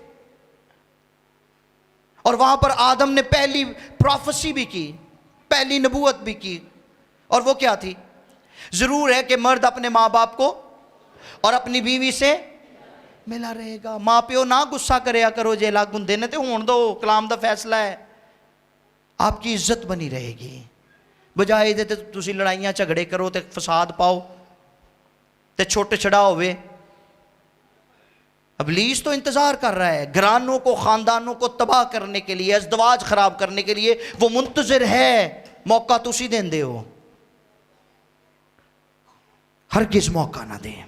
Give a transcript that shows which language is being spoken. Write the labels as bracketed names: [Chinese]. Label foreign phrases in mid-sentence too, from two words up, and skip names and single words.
[Urdu] اور وہاں پر آدم نے پہلی پروفیسی بھی کی، پہلی نبوت بھی کی. اور وہ کیا تھی؟ ضرور ہے کہ مرد اپنے ماں باپ کو اور اپنی بیوی سے ملا رہے گا. [Punjabi] ماں پیو نہ غصہ کریا کرو جے لاگ گندے نے تے ہون دو، کلام دا فیصلہ ہے. [Urdu] آپ کی عزت بنی رہے گی، [Punjabi] بجائے دے تے تسی لڑائیاں جھگڑے کرو تے فساد پاؤ تے چھوٹے چھڑا ہوئے. [Urdu] ابلیس تو انتظار کر رہا ہے گھرانوں کو، خاندانوں کو تباہ کرنے کے لیے، ازدواج خراب کرنے کے لیے. وہ منتظر ہے، [Punjabi] موقع تسی دین دے ہو. [Urdu] ہرگز موقع نہ دیں.